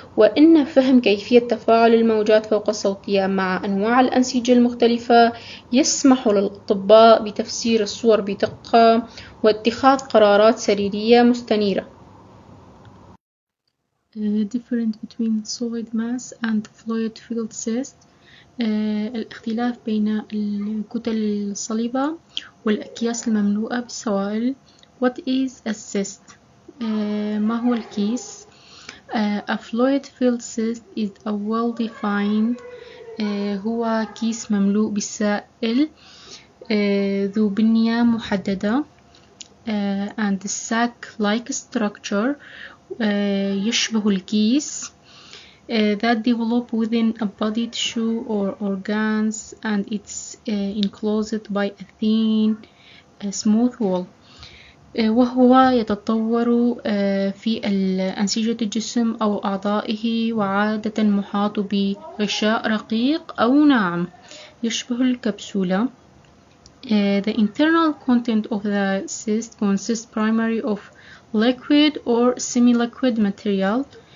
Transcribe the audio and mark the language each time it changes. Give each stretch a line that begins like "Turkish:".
Arabic: وإن فهم كيفية تفاعل الموجات فوق الصوتية مع أنواع الأنسجة المختلفة يسمح للأطباء بتفسير الصور بدقة واتخاذ قرارات سريرية مستنيرة.
English: Difference between solid mass and fluid filled cyst،
Arabic: الاختلاف بين الكتل الصلبة والأكياس المملوءة بالسوائل.
English: What is a cyst؟
Arabic: ما هو الكيس؟
English: A fluid filled cyst is a well-defined
Arabic: هو كيس مملوء بالسائل ذو بنية محددة
English: and sac-like structure
Arabic: يشبه الكيس
English: that develop within a body tissue or organs, and it's enclosed by a thin smooth wall.
Arabic: وهو يتطور في أنسجة الجسم أو أعضائه، وعادة محاط بغشاء رقيق أو ناعم يشبه الكبسولة.
English: The internal content of the cyst consists primarily of liquid or semi-liquid material.